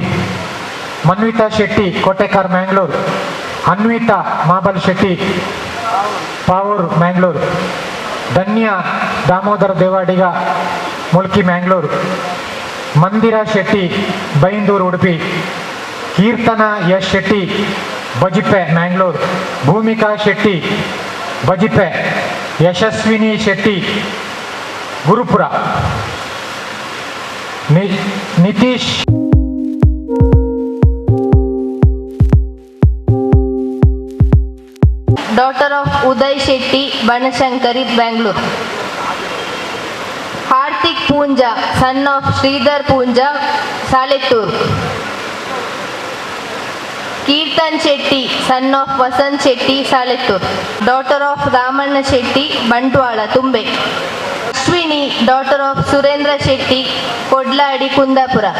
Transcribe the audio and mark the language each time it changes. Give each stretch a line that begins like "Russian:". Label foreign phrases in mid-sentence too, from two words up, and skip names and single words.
Tulu: ಮನ್ವಿತಾ ಶೆಟ್ಟಿ ಕೋಟೆಕಾರ್ ಮ್ಯಾಂಗ್ಳೂರು, ಅನ್ವಿತಾ ಮಾಬಲ್ ಶೆಟ್ಟಿ ಪಾವೂರ್ ಮ್ಯಾಂಗ್ಳೂರು, ಧನ್ಯ ದಾಮೋದರ ದೇವಾಡಿಗ ಮುಲ್ಕಿ ಮ್ಯಾಂಗ್ಳೂರು, ಮಂದಿರಾ ಶೆಟ್ಟಿ ಬೈಂದೂರು ಉಡುಪಿ, ಕೀರ್ತನ ಎಸ್ ಶೆಟ್ಟಿ ಬಜಿಪೆ ಮ್ಯಾಂಗ್ಳೂರು, ಭೂಮಿಕಾ ಶೆಟ್ಟಿ ಬಜಿಪೆ, ಯಶಸ್ವಿನಿ ಶೆಟ್ಟಿ ಗುರುಪುರ, ನಿತೀಶ್
English: daughter of
Tulu: ಉದಯ್ ಶೆಟ್ಟಿ ಬನಶಂಕರಿ ಬ್ಯಾಂಗ್ಳೂರು, ಹಾರ್ದಿಕ್ ಪೂಂಜಾ
English: son of
Tulu: ಶ್ರೀಧರ್ ಪೂಂಜಾ ಸಾಲೆತ್ತೂರು, ಕೀರ್ತನ್ ಶೆಟ್ಟಿ
English: son of
Tulu: ವಸಂತ್ ಶೆಟ್ಟಿ ಸಾಲೆತ್ತೂರು,
English: daughter of
Tulu: ರಾಮಣ್ಣ ಶೆಟ್ಟಿ ಬಂಟ್ವಾಳ ತುಂಬೆ, ಅಶ್ವಿನಿ
English: daughter of
Tulu: ಸುರೇಂದ್ರ ಶೆಟ್ಟಿ ಕೊಡ್ಲಾಡಿ ಕುಂದಾಪುರ,